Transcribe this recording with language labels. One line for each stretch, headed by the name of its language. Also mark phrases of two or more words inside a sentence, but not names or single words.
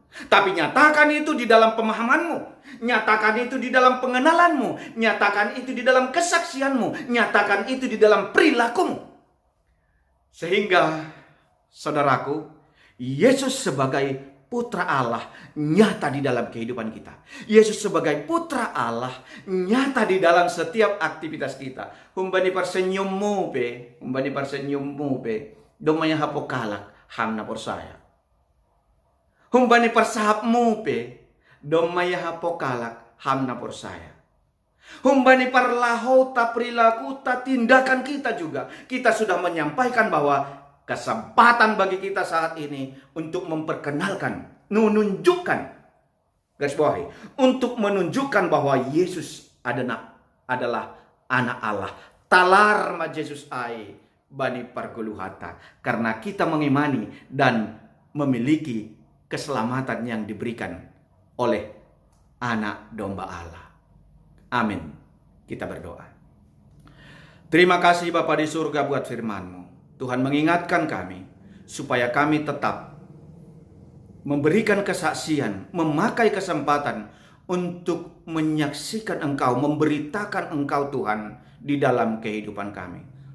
Indonesian: Tapi nyatakan itu di dalam pemahamanmu, nyatakan itu di dalam pengenalanmu, nyatakan itu di dalam kesaksianmu, nyatakan itu di dalam perilakumu. Sehingga, saudaraku, Yesus sebagai putra Allah nyata di dalam kehidupan kita. Yesus sebagai putra Allah nyata di dalam setiap aktivitas kita.
Batak Simalungun: Humbani parsenyummu pe, domanya hapokalak hamna porsaya. Humbani parsahapmu pe, domaya hapokalak hamna porsaya. Humbani parlaho ta perilaku ta
Indonesian: tindakan kita juga. Kita sudah menyampaikan bahwa kesempatan bagi kita saat ini untuk memperkenalkan, menunjukkan, garis bawahi, untuk menunjukkan bahwa Yesus adalah anak Allah.
Batak Simalungun: Talar ma Yesus ai bani parguluhata.
Indonesian: Karena kita mengimani dan memiliki keselamatan yang diberikan oleh anak domba Allah. Amin. Kita berdoa. Terima kasih Bapa di surga buat firman-Mu. Tuhan mengingatkan kami supaya kami tetap memberikan kesaksian, memakai kesempatan untuk menyaksikan Engkau, memberitakan Engkau Tuhan di dalam kehidupan kami.